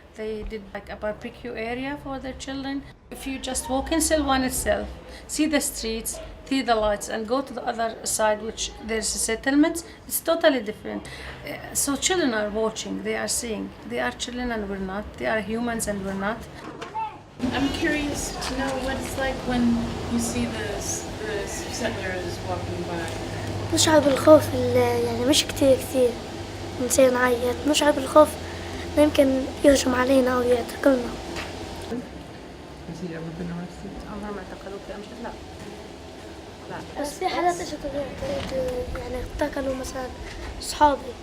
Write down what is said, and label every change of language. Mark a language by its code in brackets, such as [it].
[en] They did like a barbecue area for their children. If you just walk in Silwan itself, see the streets, see the lights, and go to the other side, which there's settlements, it's totally different. So children are watching, they are seeing. They are children and we're not. They are humans and we're not. I'm curious to know what it's like when you see the settlers walking by. [ar] نشعر بالخوف يعني مش كتير نصير نعيط نشعر بالخوف إنه يمكن يهجم علينا أو يعتقلنا. [en] Has he ever been arrested? [ar] عمرهم ما اعتقلوك مش لا. لا. بس في حالات إجت يعني اعتقلوا مثلا أصحابي.